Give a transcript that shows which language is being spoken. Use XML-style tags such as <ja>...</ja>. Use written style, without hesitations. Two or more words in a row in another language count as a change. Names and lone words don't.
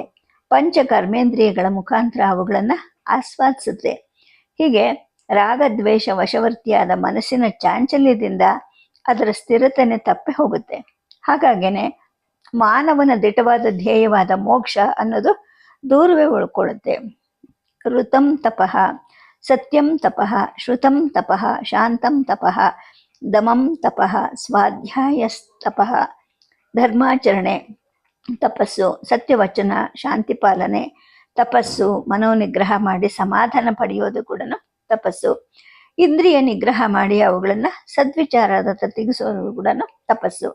<kn>ಪಂಚ ಕರ್ಮೇಂದ್ರಿಯಗಳ ಮುಖಾಂತರ ಅವುಗಳನ್ನು ಆಸ್ವಾದಿಸುತ್ತೆ. ಹೀಗೆ ರಾಗದ್ವೇಷ ವಶವರ್ತಿಯಾದ ಮನಸ್ಸಿನ ಚಾಂಚಲ್ಯದಿಂದ ಅದರ ಸ್ಥಿರತೆನೆ ತಪ್ಪಿ ಹೋಗುತ್ತೆ. ಹಾಗಾಗೇನೆ ಮಾನವನ ದಿಟವಾದ ಧ್ಯೇಯವಾದ ಮೋಕ್ಷ ಅನ್ನೋದು ದೂರವೇ ಉಳ್ಕೊಳ್ಳುತ್ತೆ.</kn> <sa>ಋತಂ ತಪಃ, ಸತ್ಯಂ ತಪಃ, ಶ್ರುತಂ ತಪಃ, ಶಾಂತಂ ತಪಃ, ದಮಂ ತಪಃ,</sa> <kn>ಸ್ವಾಧ್ಯಾಯಸ್ತಪಃ, ಧರ್ಮಾಚರಣೆ ತಪಸ್ಸು, ಸತ್ಯವಚನ, ಶಾಂತಿ ಪಾಲನೆ ತಪಸ್ಸು, ಮನೋನಿಗ್ರಹ ಮಾಡಿ ಸಮಾಧಾನ ಪಡೆಯೋದು ಕೂಡ ತಪಸ್ಸು, ಇಂದ್ರಿಯ ನಿಗ್ರಹ ಮಾಡಿ ಅವುಗಳನ್ನು ಸದ್ವಿಚಾರದ ತೆಗೆಸೋದು ಕೂಡ ತಪಸ್ಸು.</kn>